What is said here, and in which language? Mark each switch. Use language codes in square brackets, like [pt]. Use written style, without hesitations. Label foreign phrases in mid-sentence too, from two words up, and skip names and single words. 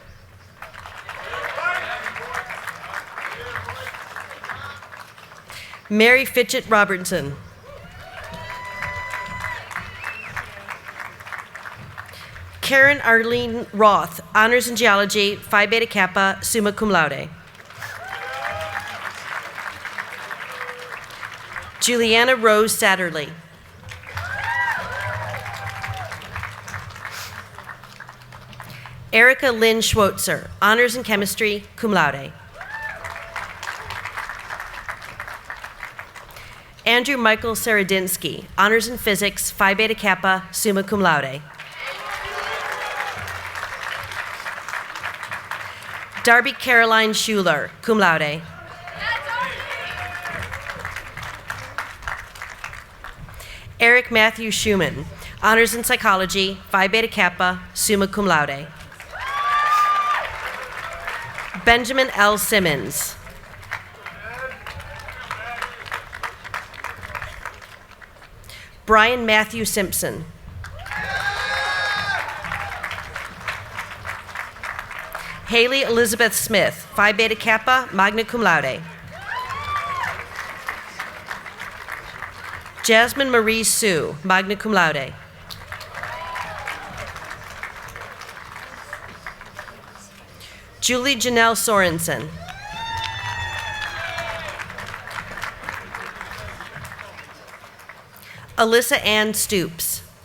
[en] Mary Fitchett Robertson. Karen Arlene Roth, Honors in Geology, Phi Beta Kappa, [la] summa cum laude. [en] Juliana Rose Satterley. Erica Lynn Schwotzer, Honors in Chemistry, [la] cum laude. [en] Andrew Michael Saradinsky, Honors in Physics, Phi Beta Kappa, [la] summa cum laude. [en] Darby Caroline Schuler, [la] cum laude. [en] Eric Matthew Schumann, Honors in Psychology, Phi Beta Kappa, [la] summa cum laude. [en] Benjamin L. Simmons. Brian Matthew Simpson. Haley Elizabeth Smith, Phi Beta Kappa, [la] magna cum laude. [en] Jasmine Marie Sue, [la] magna cum laude. [en] Julie Janelle Sorensen. Alyssa Ann Stoops.